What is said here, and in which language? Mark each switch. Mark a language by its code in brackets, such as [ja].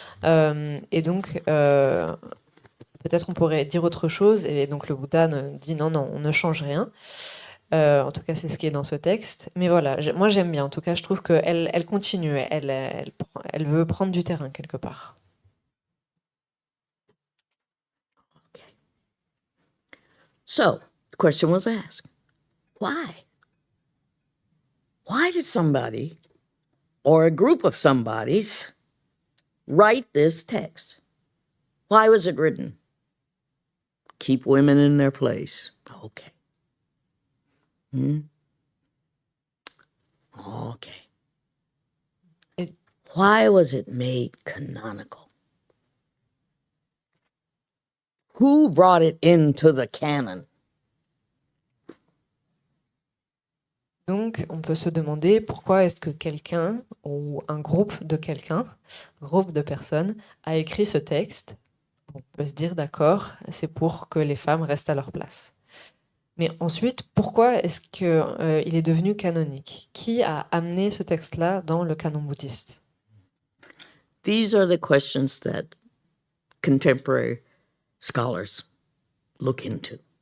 [fr] Et donc, peut-être on pourrait dire autre chose. Et donc, le Bouddha dit non, on ne change rien. En tout cas, c'est ce qui est dans ce texte. Mais voilà, moi j'aime bien. En tout cas, je trouve qu'elle continue. Elle veut prendre du terrain quelque part. [en] So, the question was asked, why? Why did somebody, or a group of somebodies, write this text? Why was it written? Keep women in their place. Okay. Okay. Why was it made canonical? Who brought it into the canon? [fr] Donc, on peut se demander pourquoi est-ce que quelqu'un, ou un groupe de personnes, a écrit ce texte. On peut se dire, d'accord, c'est pour que les femmes restent à leur place. Mais ensuite, pourquoi est-ce qu'il est devenu canonique? Qui a amené ce texte-là dans le canon bouddhiste? [en] These are the questions that contemporary scholars look into.